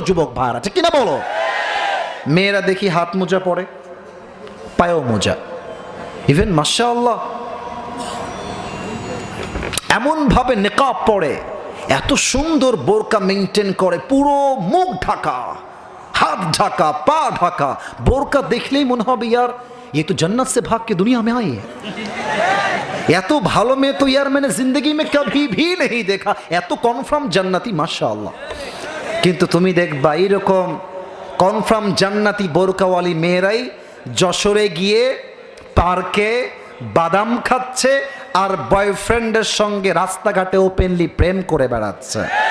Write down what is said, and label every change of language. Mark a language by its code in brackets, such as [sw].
[bn] যুবক ভাইরা, ঠিক কিনা বলো? মেয়েরা দেখি হাত মোজা পরে, পায়েও মোজা, ইভেন মাশাআল্লাহ এমন ভাবে নেকাব পরে, এত সুন্দর বোরকা মেনটেন করে, পুরো মুখ ঢাকা, হাত ঢাকা, পা ঢাকা। বোরকা দেখলেই মনে হবে [hi] ইয়ার ये तो जन्नत से भाग के दुनिया में आई है। [bn] এত ভালো মেয়ে তো [hi] ইয়ার मैंने जिंदगी में कभी भी नहीं देखा। [bn] এত কনফার্ম জান্নাতি, মাশাআল্লাহ। কিন্তু তুমি দেখবা এরকম কনফার্ম জান্নাতি বোরকাওয়ালি মেয়েরাই যশোরে গিয়ে পার্কে বাদাম খাচ্ছে আর বয়ফ্রেন্ডের সঙ্গে রাস্তাঘাটে ওপেনলি প্রেম করে বেড়াচ্ছে।